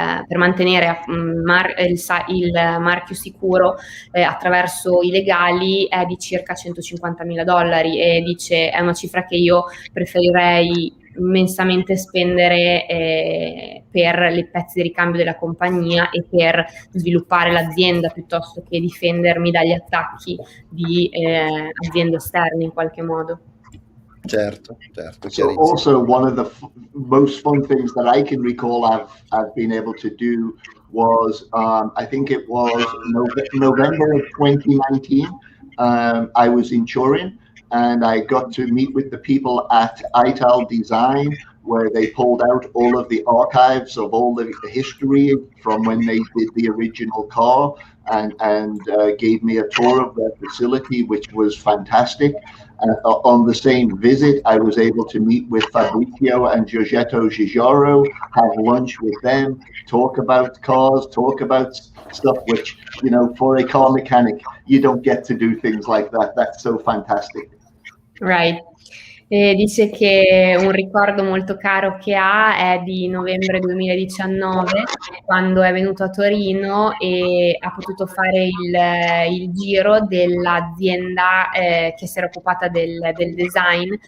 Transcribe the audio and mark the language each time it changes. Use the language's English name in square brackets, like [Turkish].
[Italian] mantenere il marchio sicuro attraverso i legali è di circa $150.000, e dice è una cifra che io preferirei immensamente spendere per le pezzi di ricambio della compagnia e per sviluppare l'azienda, piuttosto che difendermi dagli attacchi di aziende esterne in qualche modo. Certo. [English] So also one of the most fun things that I can recall I've been able to do was I think it was November of 2019. I was in Turin, and I got to meet with the people at Ital Design, where they pulled out all of the archives of all the history from when they did the original car, and gave me a tour of their facility, which was fantastic. On the same visit, I was able to meet with Fabrizio and Giorgetto Gigiaro, have lunch with them, talk about cars, talk about stuff which, you know, for a car mechanic, you don't get to do things like that. That's so fantastic. Right. [Italian] Dice che un ricordo molto caro che ha è di novembre 2019, quando è venuto a Torino e ha potuto fare il giro dell'azienda che si era occupata del design.